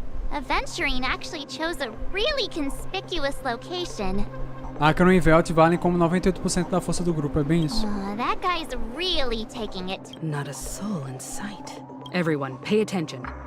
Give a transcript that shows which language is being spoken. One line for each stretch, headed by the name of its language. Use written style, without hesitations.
English: Aventurine actually chose a really conspicuous location.
Portuguese: Acheron e Velt valem como 98% da força do grupo, é bem isso.
English: That guy's really taking it. Not a soul in sight. Everyone, pay attention.